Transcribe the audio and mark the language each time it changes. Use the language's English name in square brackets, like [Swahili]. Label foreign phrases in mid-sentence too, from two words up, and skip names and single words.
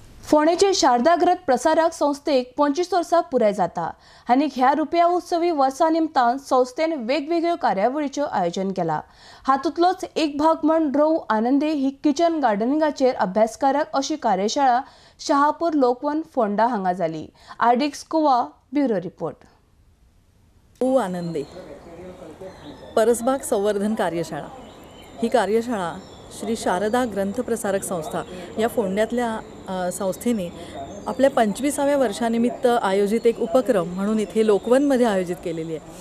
[Konkani] फोंडेचे शारदाग्रंथ प्रसारक संस्थेक 25 वर्सां पुराय जाता आनी ह्या रुपया उत्सवी वर्सा निमतान संस्थेन वेगवेगळ्यो कार्यावळींचें आयोजन केला। हातूंतलोच एक भाग म्हण रहू आनंदे ही [English] kitchen gardening [Konkani] अभ्यासकारक अशी कार्यशाळा शहापूर लोकवन फोंडा हांगा जाली। [English] RDX Goa bureau report. [Marathi] रहू आनंदे परसबाग संवर्धन कार्यशाळा ही कार्यशाळा श्री शारदा ग्रंथ प्रसारक संस्था या फोंड्यातल्या संस्थेने आपल्या 25व्या वर्षानिमित्त आयोजित एक उपक्रम म्हणून इथे लोकवनमध्ये आयोजित केलेली आहे।